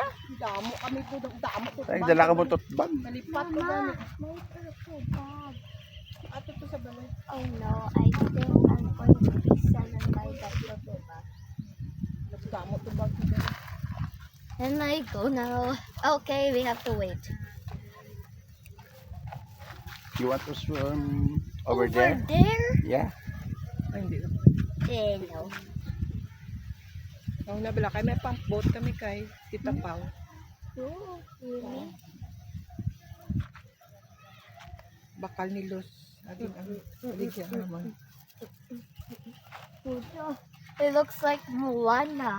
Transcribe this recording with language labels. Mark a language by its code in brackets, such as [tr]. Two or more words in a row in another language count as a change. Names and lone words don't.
[hil] Damo kami po, damo po. Ay, dala ka mo tote bag. Nalipat ko gani. [en] My purple bag. [hil] Ato to sa balay. [en] Oh no, I think I'm going to be sent and buy that purple bag. Damo to bag ko gani. And I go now. Okay, we have to wait. You want to swim over there? There? Yeah. [tl] Ay, hindi na. [en] No. [hil] Ang nabala kay may pump boat kami kay Tita Pao. [en] Oh, really? [hil] Bakal ni Los. Aging ang aligyan naman. [en] It looks like Moana.